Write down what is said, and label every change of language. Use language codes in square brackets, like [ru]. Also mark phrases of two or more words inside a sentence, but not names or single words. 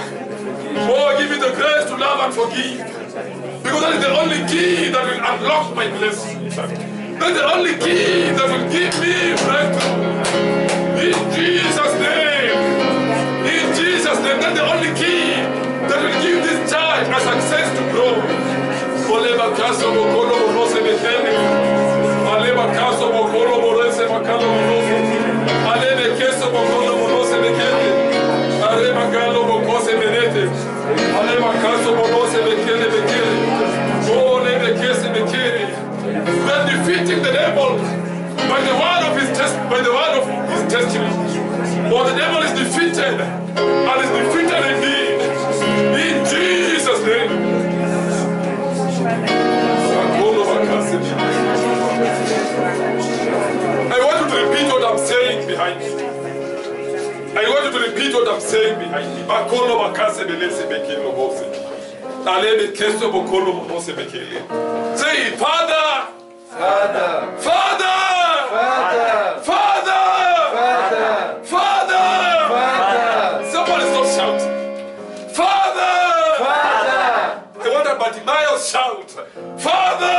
[en] Oh, give me the grace to love and forgive. Because that is the only key that will unlock my blessings. That's the only key that will give me breakthrough. In Jesus' name. In Jesus' name. That's the only key that will give this child a success to grow. Oleba kaso bokolo borose bekele. Aleba kaso bokolo borose makalo borose. Alebe keso bokolo borose bekele. Aleba kalo bokose benete. Aleba kaso borose bekele bekele. Oh, lebe kese bekele. We are defeating the devil by the word of his testimony. For the devil is defeated and is defeated indeed. In Jesus' name. I want you to repeat what I'm saying behind me. I want you to repeat what I'm saying behind me. Bakolo bakase belese bekelo bose. Alebe keso bokolo monose bekele. Say, Father, Father, Father, Father, Father, Father, Father. Father, Somebody stop shouting. Father. Father, I want a Bartimaeus shout. Father.